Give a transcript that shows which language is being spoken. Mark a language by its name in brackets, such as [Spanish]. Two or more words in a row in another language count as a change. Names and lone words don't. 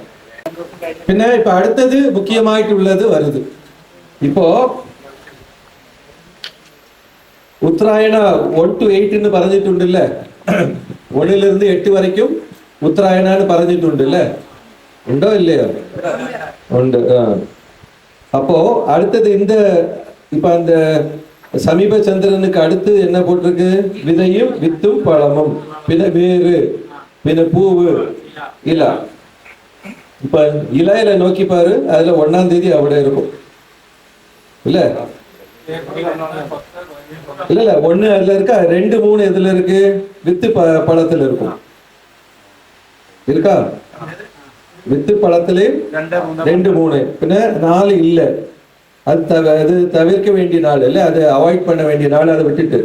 [Malayalam] പിന്നെ ഇപ്പൊ അടുത്തത് മുഖ്യമായിട്ടുള്ളത് വരുത്, ഇപ്പോ ഉത്തരായണ 1 to 8 എന്ന് പറഞ്ഞിട്ടുണ്ടല്ലേ, 1 to 8 വരയ്ക്കും ഉത്തരായണാന്ന് പറഞ്ഞിട്ടുണ്ടല്ലേ, ഉണ്ടോ ഇല്ലയോ? ഉണ്ട്. [Tamil] அப்போ அடுத்தது இந்த இப்ப அந்த சமீப சந்திரனுக்கு அடுத்து என்ன போட்டிருக்கு, விதையும் வித்தும் பழமும், பின்ன வேறு, பின்ன பூவு, இல. இப்ப இலையில நோக்கி பாரு, அதுல 1ஆம் தேதி അവിടെ இருக்கும் இல்ல, இல்ல 1 அதுல இருக்கா, 2 3 எதுல இருக்கு, வித்து பழத்துல இருக்கும், இருக்கா, வித்து பழத்திலே 2 3, பின்ன 4 இல்ல, அது தவிர்க்க வேண்டிய நாள் இல்ல, அது அவாய்ட் பண்ண வேண்டிய நாள், அதை விட்டுட்டு.